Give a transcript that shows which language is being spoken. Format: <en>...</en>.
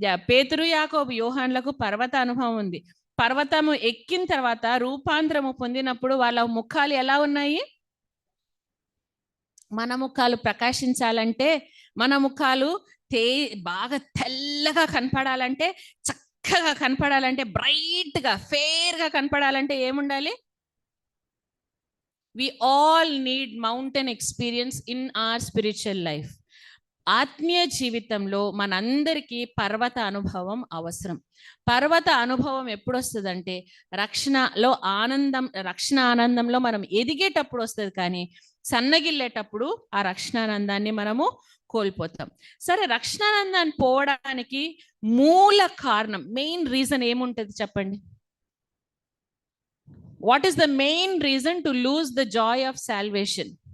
<te>పేతురు యాకోబు యోహాన్లకు పర్వత అనుభవం ఉంది. పర్వతము ఎక్కిన తర్వాత రూపాంతరము పొందినప్పుడు వాళ్ళ ముఖాలు ఎలా ఉన్నాయి? మన ముఖాలు ప్రకాశించాలంటే, మన ముఖాలు బాగా తెల్లగా కనపడాలంటే, చక్కగా కనపడాలంటే, బ్రైట్గా ఫేర్గా కనపడాలంటే ఏముండాలి?</te> <en>We all need mountain experience in our spiritual life.</en> <te>ఆత్మీయ జీవితంలో మనందరికీ పర్వత అనుభవం అవసరం. పర్వత అనుభవం ఎప్పుడు వస్తుందంటే రక్షణలో ఆనందం, రక్షణ ఆనందంలో మనం ఎదిగేటప్పుడు వస్తుంది, కానీ సన్నగిల్లేటప్పుడు ఆ రక్షణానందాన్ని మనము కోల్పోతాం. సరే, రక్షణానందాన్ని పోవడానికి మూల కారణం,</te> <en>main reason</en> <te>ఏముంటుంది చెప్పండి?</te> <en>What is the main reason to lose the joy of salvation?</en>